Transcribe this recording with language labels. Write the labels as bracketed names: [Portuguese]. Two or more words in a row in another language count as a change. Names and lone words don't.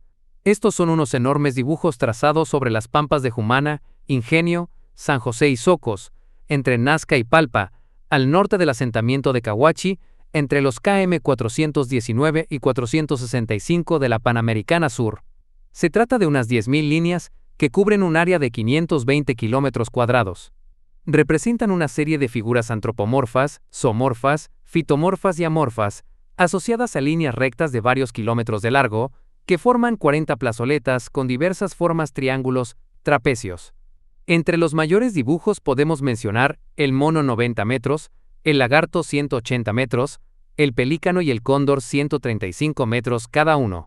[Spanish] Estos son unos enormes dibujos trazados sobre las pampas de Jumana, Ingenio, San José y Socos, entre Nazca y Palpa, al norte del asentamiento de Cahuachi, entre los km 419 y 465 de la Panamericana Sur. Se trata de unas 10.000 líneas que cubren un área de 520 kilómetros cuadrados. Representan una serie de figuras antropomorfas, zoomorfas, fitomorfas y amorfas, asociadas a líneas rectas de varios kilómetros de largo, que forman 40 plazoletas con diversas formas triángulos, trapecios. Entre los mayores dibujos podemos mencionar el mono 90 metros, el lagarto 180 metros, el pelícano y el cóndor 135 metros cada uno.